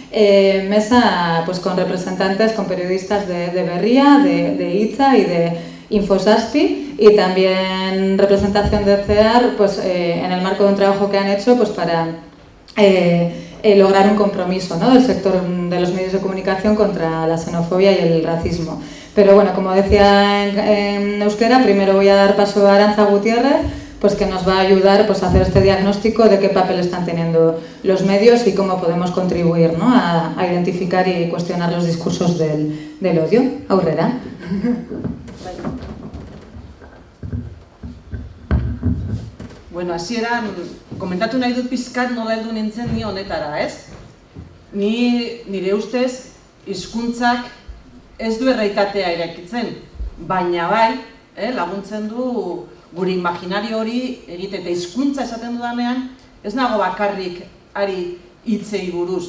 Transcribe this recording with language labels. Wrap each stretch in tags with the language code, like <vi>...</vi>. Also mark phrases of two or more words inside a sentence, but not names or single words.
<es>mesa con representantes, con periodistas de Berria, de Itza y de Infosaspi y también representación de CEAR en el marco de un trabajo que han hecho para lograr un compromiso, ¿no?, del sector de los medios de comunicación contra la xenofobia y el racismo. Pero como decía en euskera, primero voy a dar paso a Arantza Gutierrez, que nos va a ayudar a hacer este diagnóstico de qué papel están teniendo los medios y cómo podemos contribuir, ¿no?, a identificar y cuestionar los discursos del odio.</es> <eu>Aurrera. Hasieran, komentatu nahi dut pizkat nola heldu nintzen ni honetara, ez? Nire ustez, hizkuntzak ez du errealitatea irekitzen, baina bai, laguntzen du gure imaginario hori egite eta hizkuntza esaten dudanean, ez nago bakarrik ari hitzei buruz.</eu>